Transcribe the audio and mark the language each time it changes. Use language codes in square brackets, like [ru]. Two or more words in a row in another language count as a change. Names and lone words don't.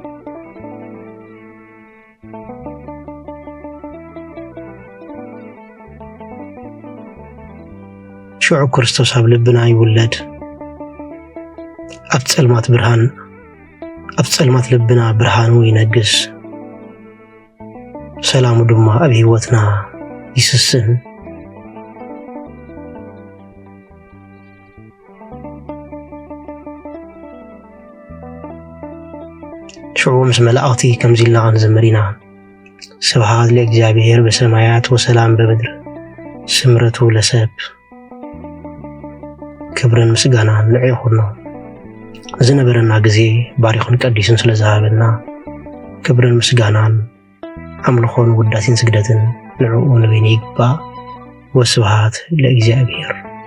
[ti] ሽዑ ክርስቶስ ኣብ ልብና ይውለድ ኣብ ጸልማት ልብና ብርሃኑ ይነግስ ሰላሙ ድማ ኣብ ህይወትና ይስስን ሽዑ ምስ መላእክቲ ከምዚ ኢልና ክንዘምር ኢና [gez] ስብሐት ለእግዚአብሔር በሰማያት ወሰላም በምድር ስምረቱ ለሰብ [ti] ክብርን ምስጋናን ንዑ ይኹን ዝነበረና ግዜ ባሪኹን ቀዲስን ስለዝሃበና ክብርን ምስጋናን አምልኾን ውዳሴን ስግደትን ንዕኡ ንበይነ ይግባእ [gez] ወስብሐት ለእግዚአብሔር